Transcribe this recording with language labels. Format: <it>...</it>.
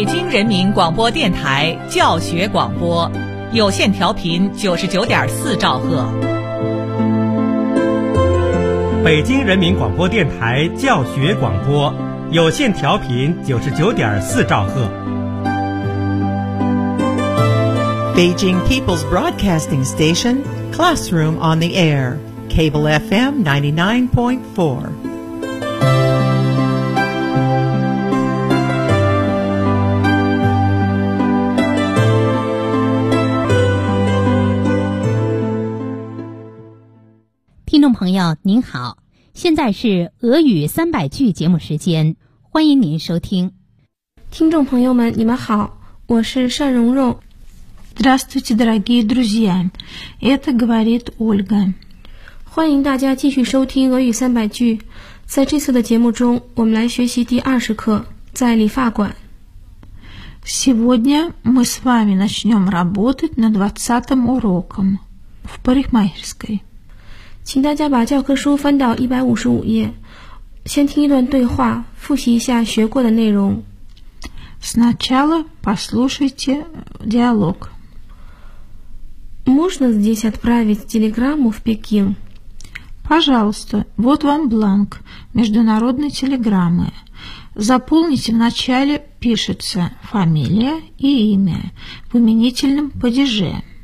<zh>人民广播电台教学广播，有线调频99.4兆赫。北京人民广播电台教学广播，有线调频99.4兆赫。</zh> <en>Beijing People's Broadcasting Station, Classroom on the Air, Cable FM 99.4. Hello,</en> <zh>朋友您好，现在是俄语300句节目时间，欢迎您收听。听众朋友们你们好，我是单蓉蓉。</zh> <ru>Здравствуйте, дорогие друзья, это говорит Ольга.</ru> <zh>欢迎大家继续收听俄语300句。在这次的节目中我们来学习第20课，在理发馆。</zh> <ru>Сегодня мы с вами начнем работать над 20 уроком в парикмахерской.</ru> <zh>请大家把教科书翻到155页，先听一段对话，复习一下学过的内容。</zh> <ru>Сначала послушайте диалог. Можно здесь отправить телеграмму в Пекин? Пожалуйста, вот вам бланк международной телеграммы. Заполните вначале, пишется фамилия и имя в именительном падеже.</ru>